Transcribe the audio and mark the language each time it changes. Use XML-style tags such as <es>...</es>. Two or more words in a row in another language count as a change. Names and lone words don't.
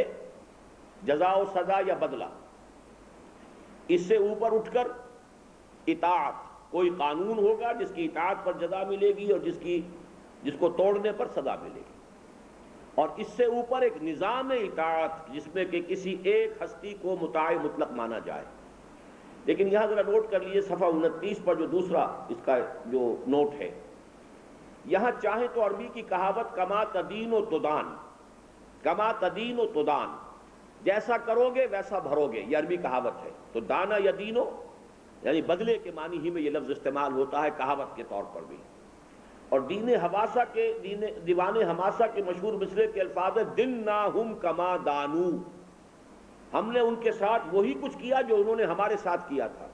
<ur>جزا و سزا یا بدلہ، اس سے اوپر اٹھ کر اطاعت، کوئی قانون ہوگا جس کی اطاعت پر جزا ملے گی اور جس کو توڑنے پر سزا ملے گی، اور اس سے اوپر ایک نظام اطاعت جس میں کہ کسی ایک ہستی کو مطاع مطلق مانا جائے۔ لیکن یہاں ذرا نوٹ کر لیجیے صفحہ 29 پر جو دوسرا اس کا جو نوٹ ہے، یہاں چاہیں تو عربی کی کہاوت</ur> <ar>کما تدین و تدان، کما تدین و تدان،</ar> <ur>جیسا کرو گے ویسا بھرو گے، یہ عربی کہاوت ہے۔ تو دانا یا دینو یعنی بدلے کے معنی ہی میں یہ لفظ استعمال ہوتا ہے کہاوت کے طور پر بھی۔ اور دیوان حماسہ کے مشہور مصرع کے الفاظ ہے</ur> <ar>دناہم کما دانو،</ar> <ur>ہم نے ان کے ساتھ وہی کچھ کیا جو انہوں نے ہمارے ساتھ کیا تھا۔</ur>